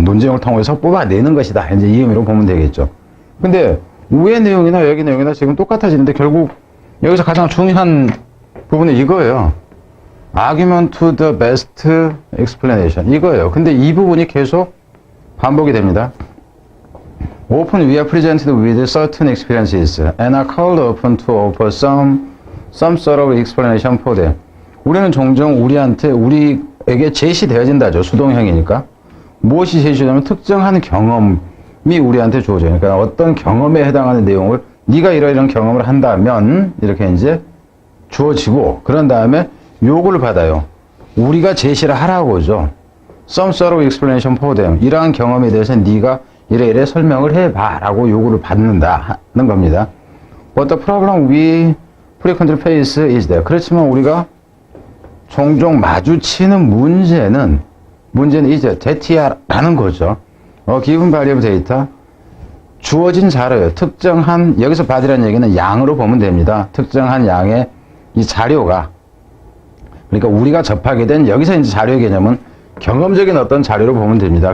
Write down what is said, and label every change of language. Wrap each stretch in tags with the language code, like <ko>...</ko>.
<ko>논쟁을 통해서 뽑아내는 것이다. 이제 이 의미로 보면 되겠죠. 근데 위의 내용이나 여기 내용이나 지금 똑같아지는데 결국 여기서 가장 중요한 부분은 이거예요.</ko> <en>argument to the best explanation.</en> <ko>이거예요. 근데 이 부분이 계속 반복이 됩니다.</ko> <en>Often we are presented with certain experiences and are called upon to offer some sort of explanation for them.</en> <ko>우리는 종종 우리에게 제시되어진다죠. 수동형이니까. 무엇이 제시되냐면 특정한 경험이 우리한테 주어져요. 그러니까 어떤 경험에 해당하는 내용을 네가 이런 경험을 한다면 이렇게 이제 주어지고 그런 다음에 요구를 받아요. 우리가 제시를 하라고죠.</ko> <en>Some sort of explanation for them.</en> <ko>이러한 경험에 대해서 네가 이래 설명을 해봐 라고 요구를 받는다 하는 겁니다.</ko> <en>But the problem we frequently face is that.</en> <ko>그렇지만 우리가 종종 마주치는 문제는 이제 데티아라는 거죠.</ko> <en>given body of data.</en> <ko>주어진 자료요. 특정한, 여기서 body라는 얘기는 양으로 보면 됩니다. 특정한 양의 이 자료가, 그러니까 우리가 접하게 된, 여기서 이제 자료의 개념은 경험적인 어떤 자료로 보면 됩니다.</ko>